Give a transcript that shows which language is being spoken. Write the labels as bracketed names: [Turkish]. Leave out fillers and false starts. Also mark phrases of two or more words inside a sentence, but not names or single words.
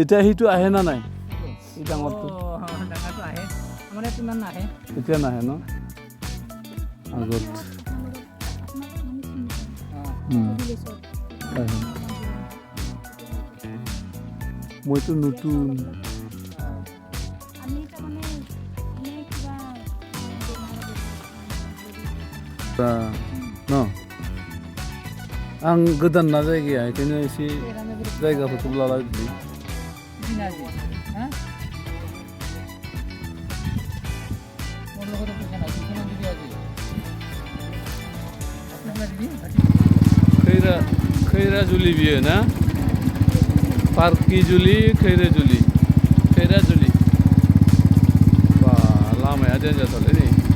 [Assamese] এতিয়া সিটো আহে না নাই এই ডাঙৰটো ডাঙৰটো আহে আমাৰ ইয়াত ইমান নাহে এতিয়া নাহে ন আগত মইতো নতুন [Bodo] न आं गोदान ना जायगाया बेखायनो एसे जायगाफोरखौ लाला बिदि खैराजुलि बियो ना पार्किजुलि खैराजुलि बा लामाया देन्जारथारलै नै